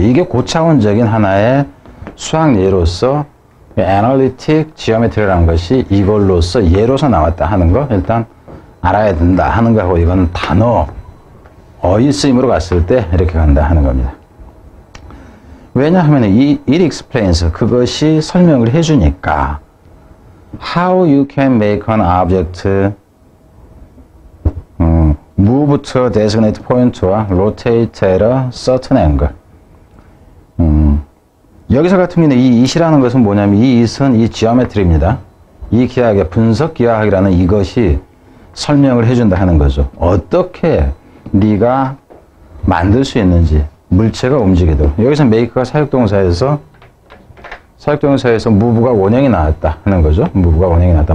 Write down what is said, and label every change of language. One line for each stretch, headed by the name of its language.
Korean: 이게 고차원적인 하나의 수학 예로서 애널리틱 지오메트리라는 것이 이걸로서 예로서 나왔다 하는 거 일단 알아야 된다 하는 거하고, 이건 단어, 어휘 쓰임으로 갔을 때 이렇게 간다 하는 겁니다. 왜냐하면
English: it explains,
Korean: 그것이 설명을 해주니까.
English: how you can make an object move to a designated point와 rotate at a certain angle.
Korean: 여기서 같은 경우는 이 it이라는 것은 뭐냐면 이 it은 이 geometry입니다. 이 기하학의 분석 기하학이라는 이것이 설명을 해준다 하는 거죠. 어떻게 네가 만들 수 있는지 물체가 움직이도록. 여기서 make가 사역동사에서 move가 원형이 나왔다 하는 거죠. move가 원형이 나왔다.